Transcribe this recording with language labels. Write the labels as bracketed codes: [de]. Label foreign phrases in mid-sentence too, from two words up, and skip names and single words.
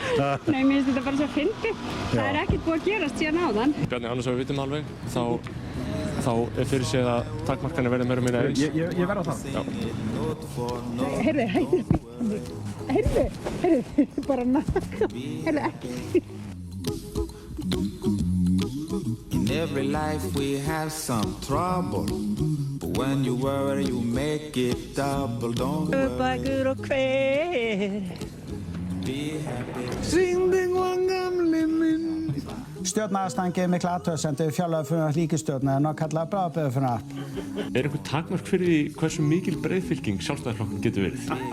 [is] Nei, mér finnst þetta bara svo fyndið. Það er ekkert búið að gerast síðan áðan. Bjarni, annars að við vitum alveg, þá er fyrir sig að takmarkanir verði meira og minna eins. Ég verð á það. Já. Heyrðu, bara heyrðu ekki. [en] In every life we have some trouble, but when you worry you make it double, don't worry. [is] Bækur og hver, syngding var gamli minn. Stjórnarandstaðan gerir mikla athugasemdir við fjárlagafrumvarp ríkisstjórnar en kallað bráðabirgðafrumvarp. Er einhver takmark fyrir því hversu mikil breiðfylking Sjálfstæðisflokkurinn getur verið?